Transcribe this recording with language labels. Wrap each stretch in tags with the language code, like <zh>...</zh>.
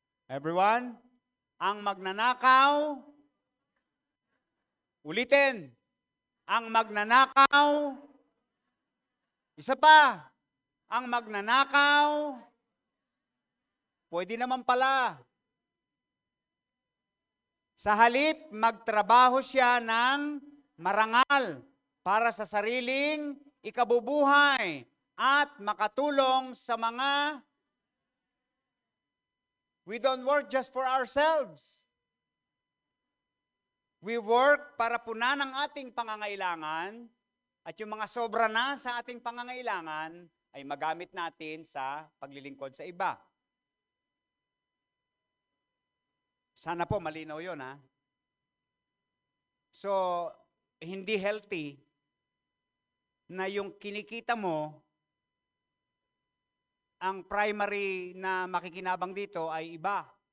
<tl>Everyone, ang magnanakaw, ulitin, ang magnanakaw, isa pa, ang magnanakaw, pwede naman pala. Sa halip, magtrabaho siya ng marangal para sa sariling ikabubuhay at makatulong sa mga.</tl> <en>We don't work just for ourselves. We work</en> <tl>para punan ang ating pangangailangan at yung mga sobra na sa ating pangangailangan ay magamit natin sa paglilingkod sa iba. Sana po malinaw yun, ha? So, hindi healthy na yung kinikita mo, ang primary na makikinabang dito ay iba.</tl>